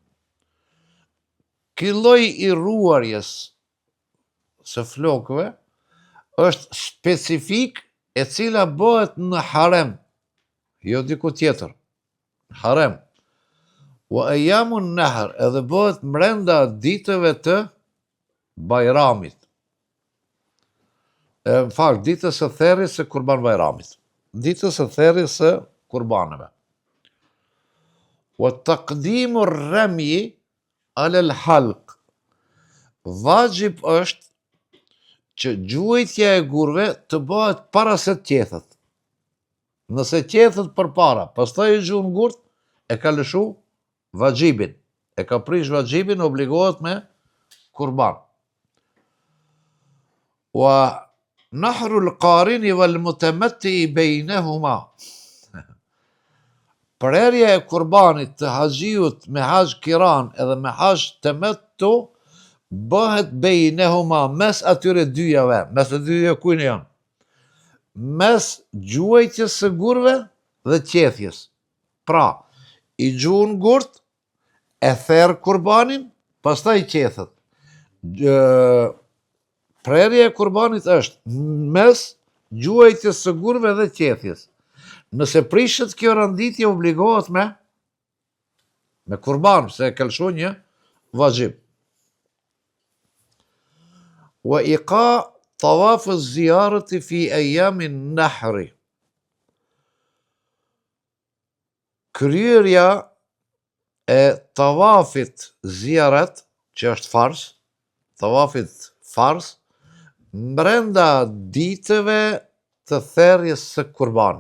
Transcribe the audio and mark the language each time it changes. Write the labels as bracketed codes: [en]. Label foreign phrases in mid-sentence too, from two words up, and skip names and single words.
[sq] Ky lloj i ruarjes së flokëve është specifik e cila bëhet në harem, jo diku tjetër, harem. [ar] وأيام النحر, [sq] edhe bëhet mbrenda ditëve të Bajramit. Në fakt, ditës së therrjes së Kurban Bajramit. Ditës së therrjes së kurbanëve. [ar] وتقديم الرمي على الحلق. [sq] Vajib është që gjuajtja e gurve të bëhet para se të qethet. Nëse qethet përpara, pastaj e gjuan gurt, e ka lëshu vajibin. E ka prish vajibin, obligohet me kurban. [ar] ونحر القارن والمتمتع بينهما. [sq] Prerja e kurbanit të haxhiut me haxh kiran edhe me haxh tamattu bëhet bainahuma, mes atyre dyjave, mes të dyja kujnë janë? Mes gjuajtjes së gurve dhe qethjes. Pra, i gjuan gurt, e therr kurbanin, pastaj qethet. Prerja e kurbanit është mes gjuajtjes së gurve dhe qethjes. Nëse prishet kjo rënditje, obligohet me kurban, se e ka lëshu një vajib. [ar] وإيقاع طواف الزيارة في أيام النحر. [sq] Kryerja e tawafit ziyaret, që është fars, tawafit fars, brenda ditëve të therrjes së kurbanit.